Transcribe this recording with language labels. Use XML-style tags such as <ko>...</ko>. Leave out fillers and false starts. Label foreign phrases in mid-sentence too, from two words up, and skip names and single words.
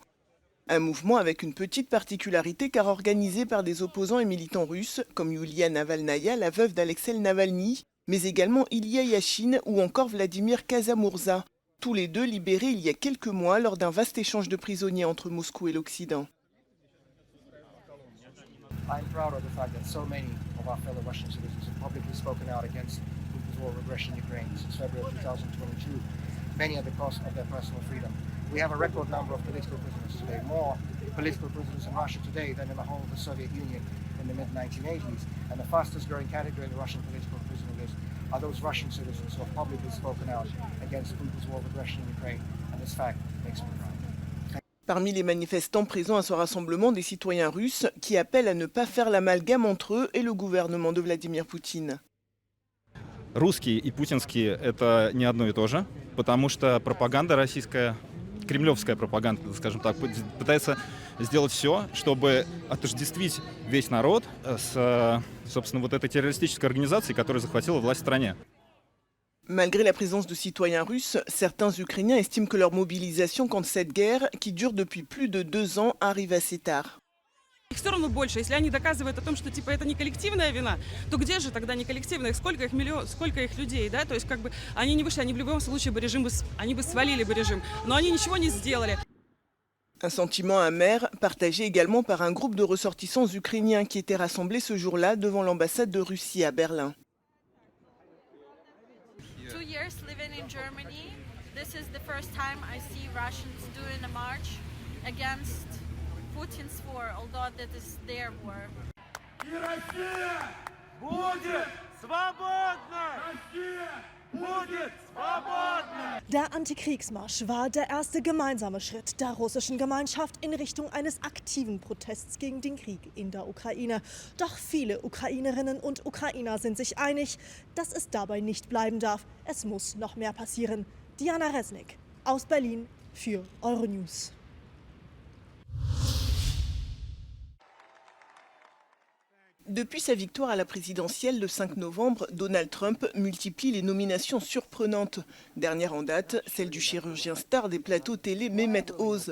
<fr>Un mouvement avec une petite particularité car organisé par des opposants et militants russes, comme Yulia Navalnaya, la veuve d'Alexei Navalny, mais également Ilya Yashin ou encore Vladimir Kara-Murza, tous les deux libérés il y a quelques mois lors d'un vaste échange de prisonniers entre Moscou et l'Occident.</fr> <en>I'm proud of the fact that so many of our fellow Russian citizens have publicly spoken out against Putin's war of aggression in Ukraine since February 2022, many at the cost of their personal freedom. We have a record number of political prisoners today, more political prisoners in Russia today than in the whole of the Soviet Union in the mid-1980s. And the fastest growing category in the Russian political prisoner list are those Russian citizens who have publicly spoken out against Putin's war of aggression in Ukraine. And this fact makes me proud.</en> <fr>Parmi les manifestants présents à ce rassemblement, des citoyens russes qui appellent à ne pas faire l'amalgame entre eux et le gouvernement de Vladimir Poutine.</fr> <ru>Русские и путинские – это не одно и то же, потому что пропаганда российская, кремлевская пропаганда, скажем так, пытается сделать все, чтобы отождествить весь народ с, собственно, вот этой террористической организацией, которая захватила власть в стране.</ru> <fr>Malgré la présence de citoyens russes, certains Ukrainiens estiment que leur mobilisation contre cette guerre, qui dure depuis plus de 2 ans, arrive assez tard.</fr> <ru>Их все равно больше. Если они доказывают о том, что типа это не коллективная вина, то где же тогда не коллективная? Сколько их миллион, сколько их людей, да? То есть как бы они не вышли, они в любом случае бы режим они бы свалили бы режим, но они ничего не сделали.</ru> <fr>Un sentiment amer, partagé également par un groupe de ressortissants ukrainiens qui étaient rassemblés ce jour-là devant l'ambassade de Russie à Berlin.</fr> <en>2 years living in Germany, this is the first time I see Russians doing a march against Putin's war, although that is their war.</en> <ru>Россия будет свободна! Россия будет свободна!</ru> <de>Der Antikriegsmarsch war der erste gemeinsame Schritt der russischen Gemeinschaft in Richtung eines aktiven Protests gegen den Krieg in der Ukraine. Doch viele Ukrainerinnen und Ukrainer sind sich einig, dass es dabei nicht bleiben darf. Es muss noch mehr passieren. Diana Resnick aus Berlin für Euronews.</de> <fr>Depuis sa victoire à la présidentielle le 5 novembre, Donald Trump multiplie les nominations surprenantes. Dernière en date, celle du chirurgien star des plateaux télé Mehmet Oz.</fr>